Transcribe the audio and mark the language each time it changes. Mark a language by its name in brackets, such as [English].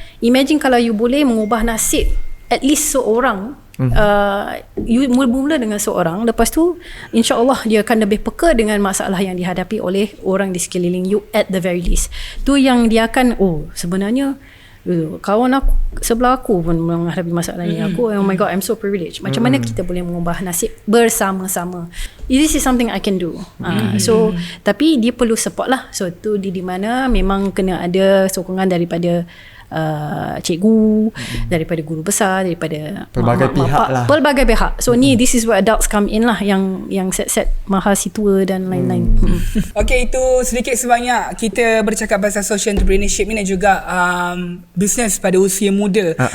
[Malay] Imagine kalau you boleh mengubah nasib at least seorang. You mula-mula dengan seorang, lepas tu insya-Allah dia akan lebih peka dengan masalah yang dihadapi oleh orang di sekeliling you at the very least. Tu yang dia akan sebenarnya kawan aku sebelah aku pun menghadapi masalah ni. Aku, oh my god, I'm so privileged. Macam mana kita boleh mengubah nasib bersama-sama? [English] This is something I can do. [Malay] So tapi dia perlu support lah. So tu di mana memang kena ada sokongan daripada cikgu, daripada guru besar, daripada pelbagai pihak. [English] So this is where adults come in lah, yang set mahasiswa dan lain-lain. [Malay] Okay, itu sedikit sebanyak kita bercakap pasal social entrepreneurship ni dan juga business pada usia muda.